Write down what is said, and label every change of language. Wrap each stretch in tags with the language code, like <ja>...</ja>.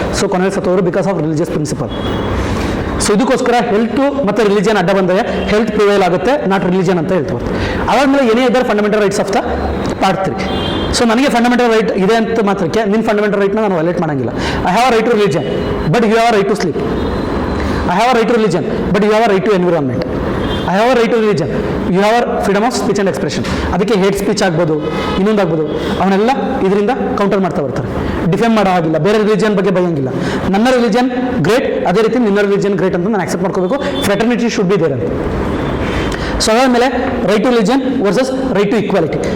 <kn>So ಕೊನೆಗೆ ಸತ್ತೋರು</kn> <en>Because of religious principle.</en> <kn>So ಇದಕ್ಕೋಸ್ಕರ health ಮತ್ತು ರಿಲಿಜಿಯನ್ ಅಡ್ಡ ಬಂದರೆ ಹೆಲ್ತ್ ಪ್ರಿವೈಲ್ ಆಗುತ್ತೆ,</kn> <en>not religion</en> <kn>ಅಂತ ಹೇಳ್ತಾರೆ. ಅದಾದಮೇಲೆ ಏನೇ ಇದರ್ fundamental rights of the part 3. So ನನಗೆ ಫಂಡಮೆಂಟಲ್ ರೈಟ್ ಇದೆ ಅಂತ ಮಾತ್ರಕ್ಕೆ ನಿನ್ನ ಫಂಡಮೆಂಟಲ್ ರೈಟ್ನ ನಾನು ವೈಲೇಟ್ ಮಾಡೋಂಗಿಲ್ಲ.</kn> <en>I have a right to religion but you have a right to sleep. I have a right to religion, but you have a right to environment. I have a right to religion. You have a freedom of speech and expression.</en> <kn>ಅದಕ್ಕೆ hate speech ಆಗ್ಬೋದು, ಇನ್ನೊಂದಾಗ್ಬೋದು, ಅವನ್ನೆಲ್ಲ ಇದರಿಂದ counter ಮಾಡ್ತಾ ಬರ್ತಾರೆ. Defend ಮಾಡೋ ಹಾಗಿಲ್ಲ, ಬೇರೆ religion ಬಗ್ಗೆ ಬೈಯಂಗಿಲ್ಲ. ನನ್ನ ರಿಲಿಜನ್ ಗ್ರೇಟ್, ಅದೇ ರೀತಿ ನಿನ್ನ ರಿಲಿಜನ್ ಗ್ರೇಟ್ ಅಂತ ನಾನು ಆಕ್ಸೆಪ್ಟ್ ಮಾಡ್ಕೋಬೇಕು.</kn> <en>Fraternity should be there ಅಂತ.</en> <kn>ಸೊ ಅದಾದಮೇಲೆ</kn> <en>Right to religion versus right to equality.</en>